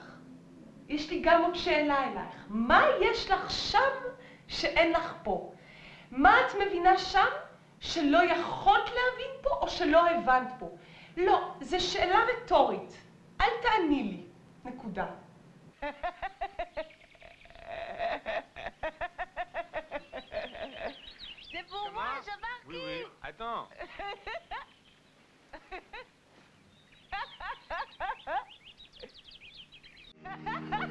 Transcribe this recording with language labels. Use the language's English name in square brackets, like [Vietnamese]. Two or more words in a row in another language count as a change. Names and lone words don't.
[Hebrew] יש לי גם עוד שאלה אלייך. מה יש לך שם שאין לך פה? מה את מבינה שם שלא יכולת להבין פה או שלא הבנת פה? לא, זו שאלה רטורית. אל תעני לי. נקודה. [French] C'est pour moi, j'embarque. Oui, oui, attends. Ha ha ha ha!